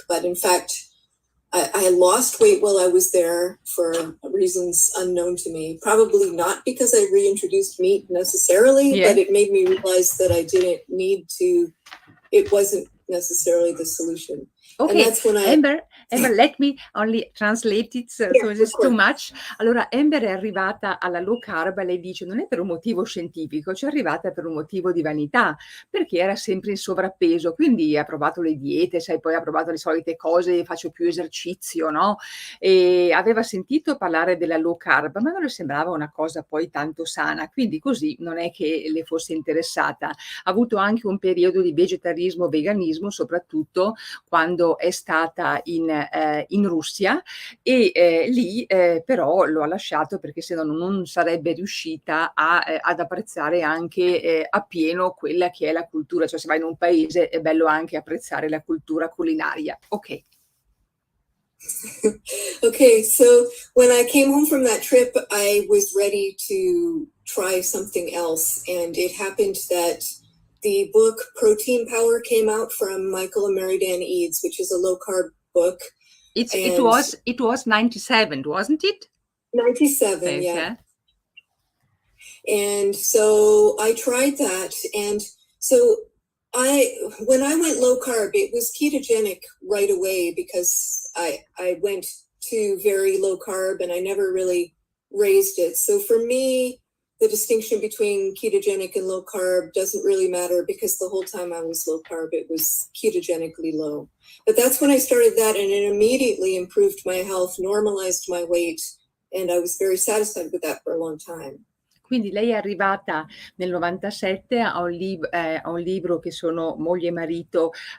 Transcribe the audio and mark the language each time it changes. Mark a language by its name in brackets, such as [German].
[English] But in fact, I lost weight while I was there for reasons unknown to me. Probably not because I reintroduced meat necessarily, but it made me realize that I didn't need to, it wasn't necessarily the solution. Okay, and that's when Amber, let me only translate it, so it's too much. [Italian] Allora, Amber è arrivata alla low carb, lei dice, non è per un motivo scientifico, ci è arrivata per un motivo di vanità, perché era sempre in sovrappeso, quindi ha provato le diete, sai, poi ha provato le solite cose, faccio più esercizio, no? E aveva sentito parlare della low carb, ma non le sembrava una cosa poi tanto sana, quindi così non è che le fosse interessata. Ha avuto anche un periodo di vegetarismo, veganismo, soprattutto quando è stata in Russia, e lì però lo ha lasciato perché se no non sarebbe riuscita ad apprezzare anche appieno quella che è la cultura, cioè se vai in un paese è bello anche apprezzare la cultura culinaria. Ok. [English] Okay, so when I came home from that trip, I was ready to try something else, and it happened that the book Protein Power came out from Michael and Mary Dan Eads, which is a low carb book. It was 97, wasn't it? 97, yeah. And so I tried that, and so when I went low carb, it was ketogenic right away because I went to very low carb and I never really raised it. So for me, the distinction between ketogenic and low carb doesn't really matter because the whole time I was low carb, it was ketogenically low. But that's when I started that, and it immediately improved my health, normalized my weight, and I was very satisfied with that for a long time. [Italian] Quindi lei è arrivata nel 97 a un libro che sono Moglie e marito.